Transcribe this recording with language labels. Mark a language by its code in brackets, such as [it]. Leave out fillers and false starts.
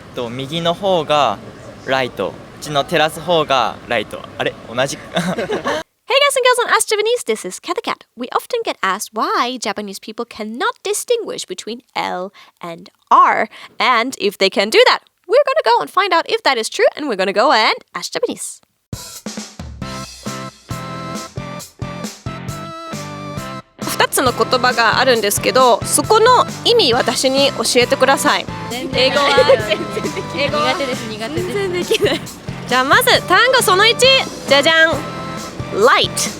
[ja] 右の方がライト、こっちの照らす方がライト。あれ同じ [en] Hey guys and girls on Ask Japanese, this is Cathy Cat. We often get asked why Japanese people cannot distinguish between L and R. And if they can do that, we're gonna go and find out if that is true, and we're gonna go and Ask Japanese. [ja] 2つの言葉があるんですけど、そこの意味私に教えてください。英語は苦手です。全然できない。じゃあまず単語その1、じゃじゃん。 [en] Light。